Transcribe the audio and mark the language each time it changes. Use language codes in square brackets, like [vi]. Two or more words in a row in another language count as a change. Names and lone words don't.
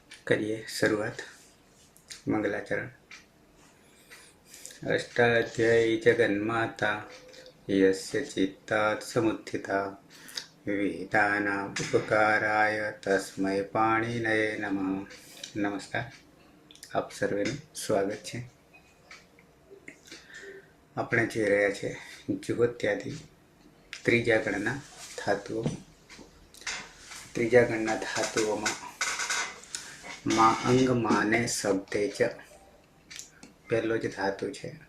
[hi] करिए शुरुआत। मंगलाचरण। [sa] अष्टाध्यायी जगन्माता यस्य चित्तात् समुत्थिता वेदानाम् उपकाराय तस्मै पाणिनये नमः। [gu] नमस्कार, આપ સર્વેનું સ્વાગત છે। આપણે જોઈ રહ્યા છે જુહોત્યાદિ ત્રીજા ગણના ધાતુઓ। ત્રીજા ગણના ધાતુઓમાં માં અંગ માને શબ્દે જ પહેલો જ ધાતુ છે।